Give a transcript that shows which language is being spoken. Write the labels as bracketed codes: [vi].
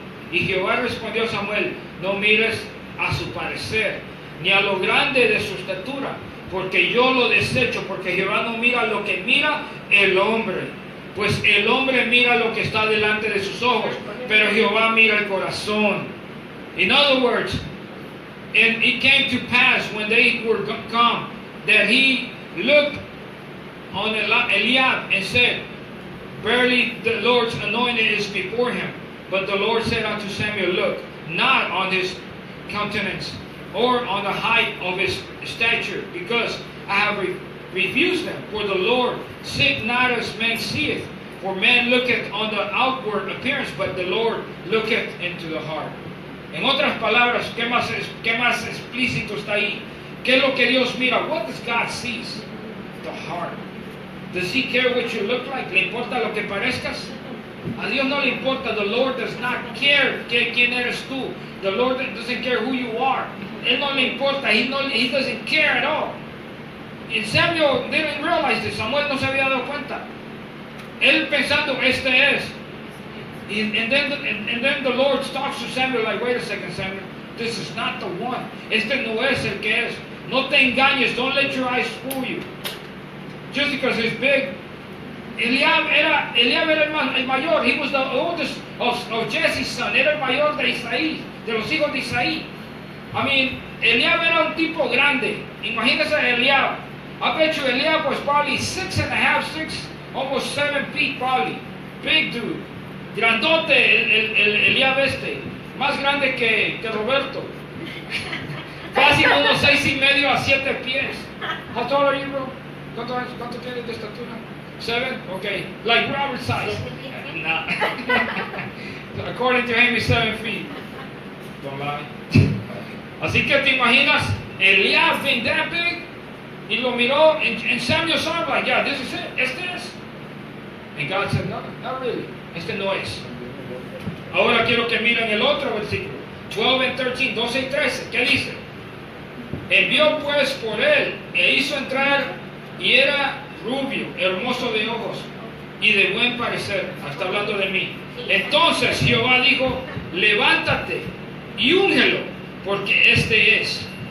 [es] Y Jehová respondió a Samuel, no mires a su parecer, ni a lo grande de su estatura, porque yo lo desecho, porque Jehová no mira lo que mira el hombre, pues el hombre mira lo que está delante de sus ojos, pero Jehová mira el corazón. [en] In other words, and it came to pass when they were come, that he looked on Eliab and said, verily the Lord's anointed is before him. But the Lord said unto Samuel, look not on his countenance, or on the height of his stature, because I have refused them. For the Lord sitteth not as man seeth, for man looketh on the outward appearance, but the Lord looketh into the heart. [es] En otras palabras, ¿qué más explícito está ahí? ¿Qué es lo que Dios mira? [en] What does God see? The heart. Does he care what you look like? [es] ¿Le importa lo que parezcas? A Dios no le importa. [en] The Lord does not care [es] quién eres tú. [en] The Lord doesn't care who you are. [es] Él no le importa. [en] He doesn't care at all. And Samuel didn't realize this. [es] Samuel no se había dado cuenta. Él pensando, este es. [en] And then the Lord talks to Samuel like, wait a second, Samuel. This is not the one. [es] Este no es el que es. No te engañes. [en] Don't let your eyes fool you. Just because he's big. [es] Eliab era el mayor. [en] He was the oldest of Jesse's son. [es] Era el mayor de Isaí, de los hijos de Isaí. [en] I mean, [es] Eliab era un tipo grande. Imagínese Eliab. [en] I bet you Eliab was probably 6.5, almost 7 feet probably. Big dude. [es] Grandote el Eliab este. Más grande que Roberto. Casi unos 6.5 a 7 pies. [en] How tall are you, bro? [es] ¿Cuánto tienes de estatura? [en] 7? Okay. Like Robert size. Nah. According to him, he's 7 feet. Don't lie. [es] Así que te imaginas, [en] Eliab being that big, [es] y lo miró, [en] and Samuel saw him like, yeah, this is it. [es] Este es. [en] And God said, no, not really. [es] Este no es. Ahora quiero que miren el otro versículo. 12 and 13, 12 y 13. ¿Qué dice? Envió pues por él, e hizo entrar, y era rubio, hermoso de ojos, y de buen parecer. Está hablando de mí. Entonces Jehová dijo, levántate, y úngelo, porque este es.